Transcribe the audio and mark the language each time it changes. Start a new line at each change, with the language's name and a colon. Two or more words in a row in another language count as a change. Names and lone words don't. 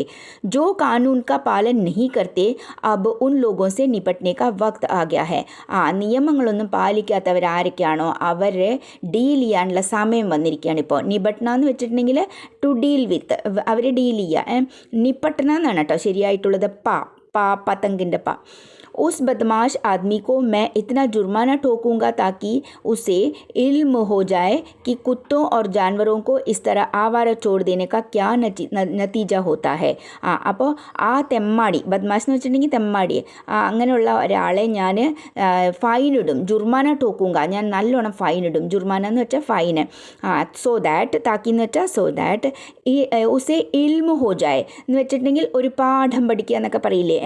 Hindi: जो कानून का पालन नहीं करते अब उन लोगों से निपटने का वक़्त आ गया है.
Malayalam: നിയമങ്ങളൊന്നും പാലിക്കാത്തവരാരൊക്കെയാണോ അവരെ ഡീൽ ചെയ്യാനുള്ള സമയം വന്നിരിക്കുകയാണ് ഇപ്പോൾ. നിപട്ന എന്ന് വെച്ചിട്ടുണ്ടെങ്കിൽ
English: to deal with,
Malayalam: അവരെ ഡീൽ ചെയ്യുക. നിപ്പട്ടന എന്നാണ് കേട്ടോ ശരിയായിട്ടുള്ളത്, പതങ്കിൻ്റെ പ.
Hindi: उस बदमाश आदमी को मैं इतना जुर्माना ठोकूंगा ताकि उसे इल्म हो जाए कि कुत्तों और जानवरों को इस तरह आवारा छोड़ देने का क्या नतीजा होता है.
Malayalam: അപ്പോൾ ആ തെമ്മാടി, ബദ്മാഷ് എന്ന് വെച്ചിട്ടുണ്ടെങ്കിൽ തെമ്മാടി, അങ്ങനെയുള്ള ഒരാളെ ഞാൻ ഫൈനിടും.
Hindi: जुर्माना ठोकूँगा,
Malayalam: ഞാൻ നല്ലോണം ഫൈനിടും. ജുർമാന എന്ന് വെച്ചാൽ ഫൈന്.
English: so that,
Malayalam: താക്കി എന്ന് വെച്ചാൽ
English: so that,
Malayalam: ഈ
Hindi: उसे इल्म हो जाए
Malayalam: എന്ന് വെച്ചിട്ടുണ്ടെങ്കിൽ ഒരു പാഠം പഠിക്കുക എന്നൊക്കെ പറയില്ലേ.